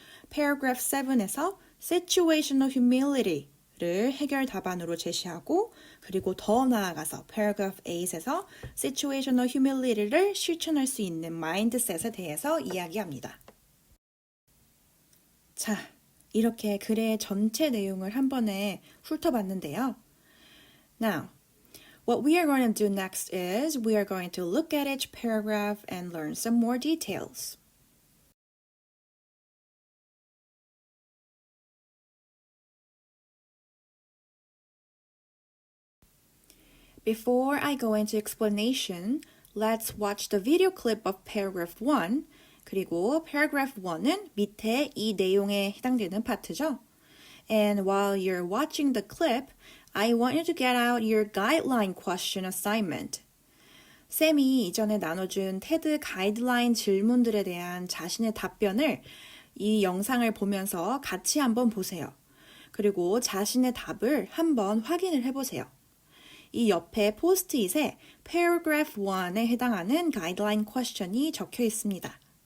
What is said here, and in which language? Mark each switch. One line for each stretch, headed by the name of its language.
Korean: paragraph 7에서 situational humility를 해결 답안으로 제시하고 그리고 더 나아가서 paragraph 8에서 situational humility를 실천할 수 있는 mindset에 대해서 이야기합니다. 자, 이렇게 글의 전체 내용을 한 번에 훑어봤는데요.
English: Now, what we are going to do next is we are going to look at each paragraph and learn some more details. Before I go into explanation, let's watch the video clip of paragraph 1.
Korean: 그리고 paragraph 1은 밑에 이 내용에 해당되는 파트죠.
English: And while you're watching the clip, I want you to get out your guideline question assignment.
Korean: 쌤이 이전에 나눠준 테드 가이드라인 질문들에 대한 자신의 답변을 이 영상을 보면서 같이 한번 보세요. 그리고 자신의 답을 한번 확인을 해보세요. 이 옆에 포스트잇에 paragraph 1에 해당하는 가이드라인 퀘스천이 적혀 있습니다.